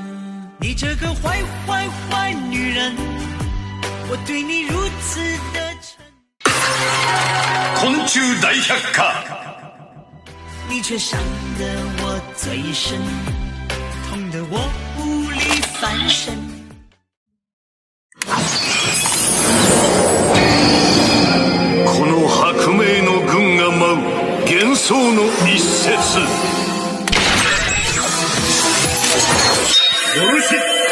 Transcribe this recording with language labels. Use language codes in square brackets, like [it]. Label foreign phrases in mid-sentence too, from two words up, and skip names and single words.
[zh] 你这个坏坏坏女人，我对你如此的诚。昆虫大百科，你却伤得我最深，痛得我无力翻身。 [ja] この薄命の軍が舞う幻想の一節。よろしく